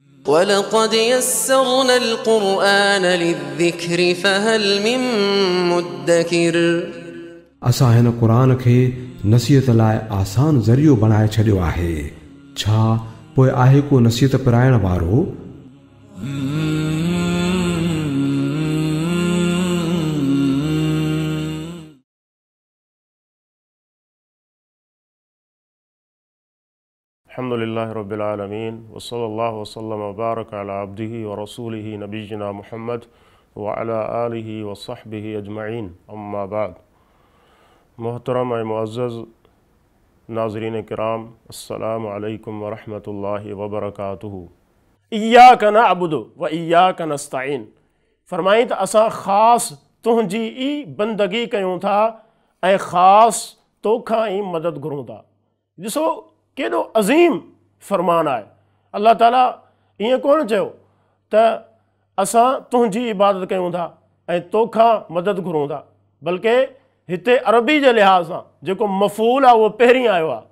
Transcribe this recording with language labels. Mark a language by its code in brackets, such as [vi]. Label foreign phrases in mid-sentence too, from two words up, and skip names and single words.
[ar] وَلَقَدْ يَسَّرْنَا الْقُرْآنَ لِلذِّكْرِ فَهَلْ مِن مُّدَّكِرٍ [sd] असां हिन क़ुरान खे नसीहत लाइ आसान ज़रियो बणाए छॾियो आहे। छा पोइ आहे को नसीहत पिराइण वारो? [ar] الحمد لله رب العالمين وصلى الله وسلم وبارك على عبده ورسوله نبينا محمد وعلى آله وصحبه أجمعين أما بعد. [sd] मोहतरम व मुअज़्ज़ज़ नाज़रीन किराम, [ar] السلام عليكم ورحمة الله وبركاته. إياك نعبد وإياك نستعين. [sd] फरमाई त असां ख़ासि तुंहिंजी ई बंदगी कयूं था ऐं ख़ासि तोखां ई मदद घुरूं था। ॾिसो केॾो अज़ीम फ़रमान आहे। अल्लाह ताला ईअं कोन चयो त असां तुंहिंजी इबादत कयूं था ऐं तोखां मदद घुरूं था, बल्कि हिते अरबी जे लिहाज़ सां जेको मफ़ूल आहे उहो पहिरीं आयो आहे।